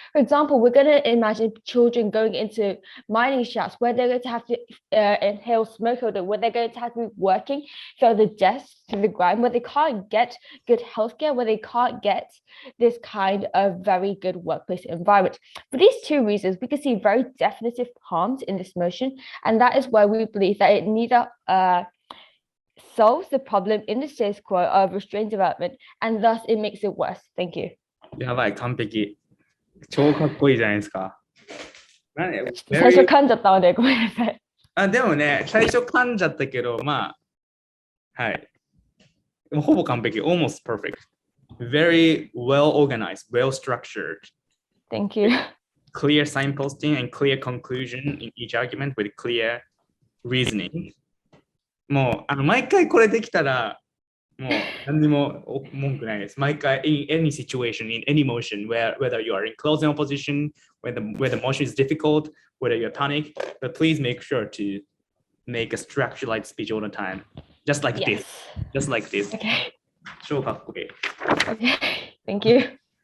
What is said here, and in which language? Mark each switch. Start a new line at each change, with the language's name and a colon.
English: For example, we're going to imagine children going into mining shafts where they're going to have to inhale smoke odor, where they're going to have to be working through the desk to the ground, where they can't get good healthcare, where they can't get this kind of very good workplace environment. For these two reasons, we can see very definitive harms in this motion, and that is why we believe that it neither solves the problem in the status quo of restrained development, and thus it makes it worse. Thank you.
Japanese: やばい、完璧。超かっこいいじゃないですか。なんで最初噛んじゃったのでごめんなさい。でもね、最初噛んじゃったけど、まあ、はい。ほぼ完璧、
English: almost perfect. Very well organized, well structured. Thank you. Clear signposting and clear conclusion in each argument with clear reasoning.
Japanese: もう毎回これできたらもう何にも文句ないです。毎回
English: in any situation, in any motion, whether you are in closing opposition, whether the motion is difficult, whether you're tonic, but please make sure to make a structured speech all the time. Just like this. Just like this. Okay.
Japanese: 超かっこいい。
English: Okay. Thank you.